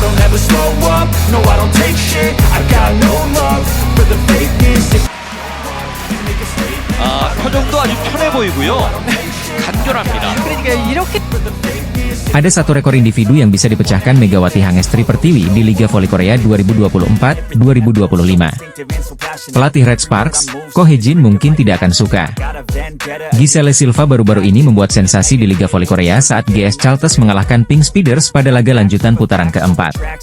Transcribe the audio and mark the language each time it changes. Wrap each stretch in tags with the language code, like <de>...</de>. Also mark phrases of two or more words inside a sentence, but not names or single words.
<en>never slow up, no I don't take shit. I got no love for the fakeness.</en> <ko>표정도 아주 편해 보이고요. 간결합니다. 그러니까 이렇게</ko> <id>Ada satu rekor individu yang bisa dipecahkan Megawati Hangestri Pertiwi di Liga Voli Korea 2024-2025. Pelatih Red Sparks, Ko Hye-jin mungkin tidak akan suka. Giselle Silva baru-baru ini membuat sensasi di Liga Voli Korea saat GS Chalters mengalahkan Pink Speeders pada laga lanjutan putaran keempat.</id>